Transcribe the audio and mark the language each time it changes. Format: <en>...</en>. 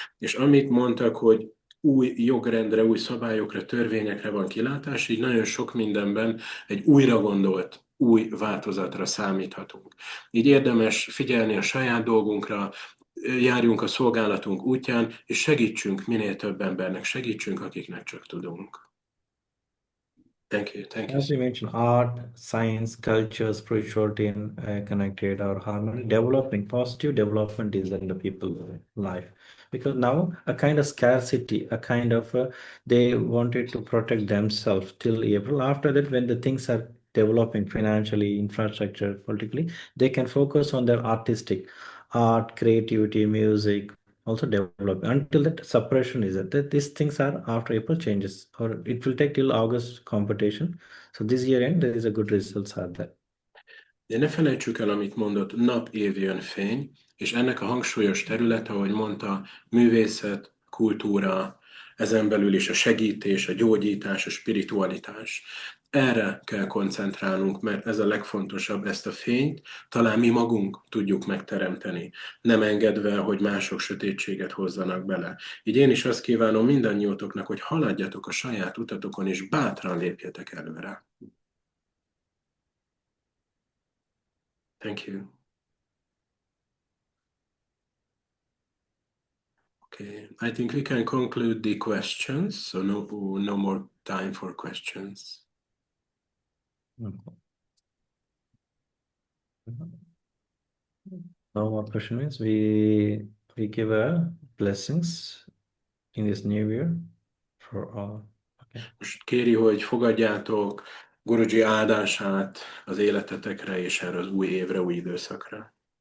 <hu>És amit mondtak, hogy új jogrendre, új szabályokra, törvényekre van kilátás, így nagyon sok mindenben egy újra gondolt, új változatra számíthatunk. Így érdemes figyelni a saját dolgunkra, járjunk a szolgálatunk útján, és segítsünk minél több embernek, segítsünk, akiknek csak tudunk.</hu> <en>Thank you. As you mentioned, art, science, culture, spirituality, and connected or harmony, development, positive development is in the people's life. Because now a kind of scarcity, a kind of they wanted to protect themselves till April. After that, when the things are developing financially, infrastructure, politically, they can focus on their artistic art, creativity, music, also develop. Until that separation is that these things are after April changes, or it will take till August competition. So this year end, there is a good results are there.</en> <hu>De ne felejtsük el, amit mondott, nap, év jön fény, és ennek a hangsúlyos területe, ahogy mondta, művészet, kultúra, ezen belül is a segítés, a gyógyítás, a spiritualitás. Erre kell koncentrálnunk, mert ez a legfontosabb, ezt a fényt talán mi magunk tudjuk megteremteni, nem engedve, hogy mások sötétséget hozzanak bele. Így én is azt kívánom mindannyiótoknak, hogy haladjatok a saját utatokon, és bátran lépjetek előre.</hu> <en>Thank you. Okay, I think we can conclude the questions, so no more time for questions. No more question means we give a blessings in this new year for all. Okay.</en> <hu>Most kéri, hogy fogadjátok Guruji áldását az életetekre és erre az új évre, új időszakra.</hu>